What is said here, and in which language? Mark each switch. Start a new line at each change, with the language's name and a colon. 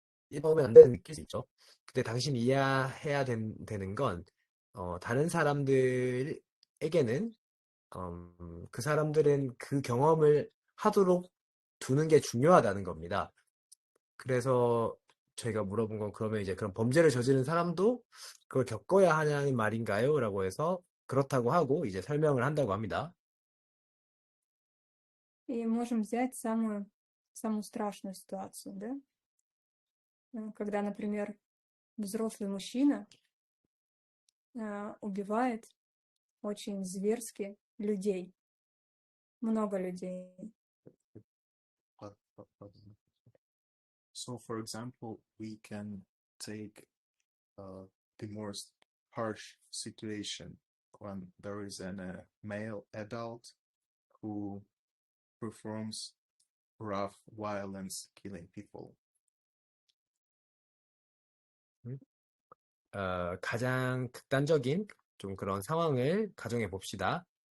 Korean: 이러면 안 되는 느낄 수 있죠. 근데 당신이 이해해야 되는 건, 다른 사람들에게는, 그 사람들은 그 경험을 하도록 두는 게 중요하다는 겁니다. 그래서 저희가 물어본 건 그러면 이제 그런 범죄를 저지른 사람도 그걸 겪어야 하냐는 말인가요? 라고 해서 그렇다고 하고 이제 설명을 한다고 합니다.
Russian: И можем взять самую страшную ситуацию, да? Когда, например, взрослый мужчина убивает очень зверски людей, много людей.
English: So, for example, we can take the most harsh situation when there is a male adult who performs rough violence, killing people.
Korean: 가장 극단적인 좀 그런 상황을 가정해 봅시다.